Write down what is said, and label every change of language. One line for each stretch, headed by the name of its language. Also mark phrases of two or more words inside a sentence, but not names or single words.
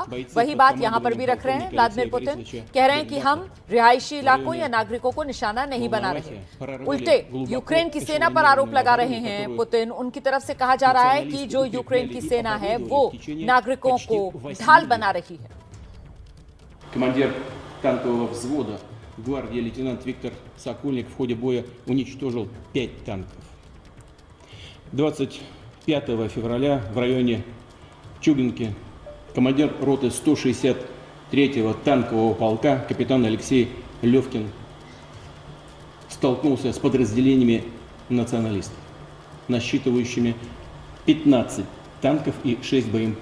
Hindi: वही बात यहां पर भी रख रहे हैं व्लादिमीर पुतिन, कह रहे हैं कि हम रिहायशी इलाकों या नागरिकों को निशाना नहीं बना रहे। उल्टे यूक्रेन की सेना पर आरोप लगा रहे हैं पुतिन। उनकी तरफ से कहा जा रहा है कि जो यूक्रेन की सेना है वो नागरिकों को ढाल बना रही है।
Russian: Командир танкового взвода гвардии лейтенант Виктор Сокольник в ходе боя уничтожил 5 танков. 25 февраля в районе Чугинки командир роты 163-го танкового полка капитан Алексей Левкин столкнулся с подразделениями националистов, насчитывающими 15 танков и 6 БМП.